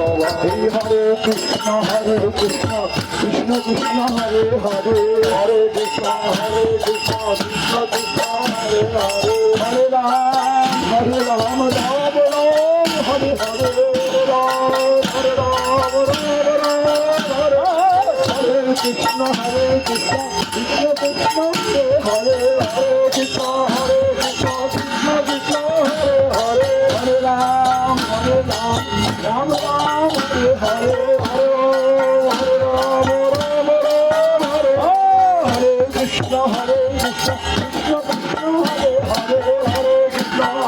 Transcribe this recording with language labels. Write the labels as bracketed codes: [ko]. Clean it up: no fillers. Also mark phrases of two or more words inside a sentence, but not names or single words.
[sa] ভাই হরে কৃষ্ণ কৃষ্ণ কৃষ্ণ হরে হরে হরে কৃষ্ণ কৃষ্ণ কৃষ্ণ হরে হরে হরে রাম রাম রাম হরে হরে রাম হরে রাম রাম রাম হরে কৃষ্ণ কৃষ্ণ কৃষ্ণ হরে হরে কৃষ্ণ কৃষ্ণ কৃষ্ণ হরে হরে হরে রাম রাম রাম হরে হরে হরে হরে রাম রাম রাম হরে হরে কৃষ্ণ কৃষ্ণ কৃষ্ণ হরে হরে হরে কৃষ্ণ